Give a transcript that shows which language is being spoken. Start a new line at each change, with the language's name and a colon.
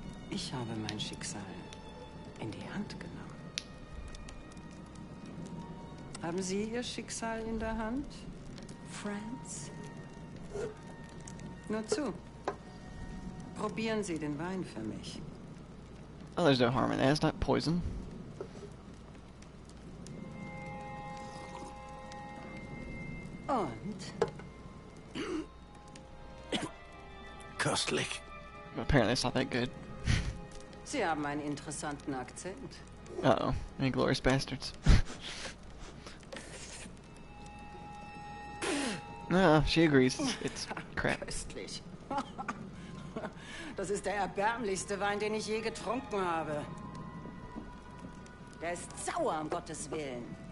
German: Ich habe mein Schicksal in die Hand genommen. Haben Sie Ihr Schicksal in der Hand, Franz? Nur zu. Probieren Sie den Wein für mich.
English: Oh, there's no harm in that. It's not poison.
German: Und? Köstlich.
English: Apparently it's not that good.
German: Sie haben einen interessanten Akzent.
English: Uh-oh. Inglorious Bastards. No, she agrees. It's crap.
German: Köstlich. Das ist der erbärmlichste Wein, den ich je getrunken habe. Der ist sauer, um Gottes Willen.